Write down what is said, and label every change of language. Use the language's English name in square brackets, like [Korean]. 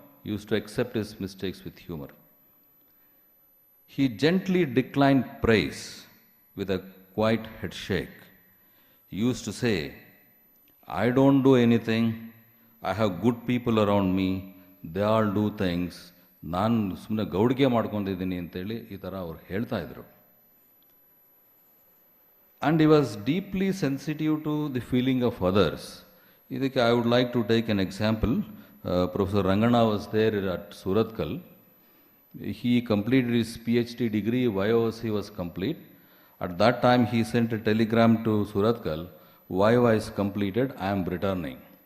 [English] He used to accept his mistakes with humor. He gently declined praise with a quiet head shake. He used to say, I don't do anything. I have good people around me. They all do things. [Kannada] ನಾನು ಸುಮ್ಮನೆ ಗೌಡಿಗೆ ಮಾಡ್ಕೊಂಡಿದ್ದೀನಿ ಅಂತೇಳಿ ಈ ಥರ ಅವ್ರು ಹೇಳ್ತಾ ಇದ್ರು. [English] And he was deeply sensitive to the feeling of others. ಇದಕ್ಕೆ I would like to take an example. Professor Rangana was there at Surathkal. He completed his PhD degree, YOC was complete. At that time, he sent a telegram to Surathkal, YOI is completed, I am returning.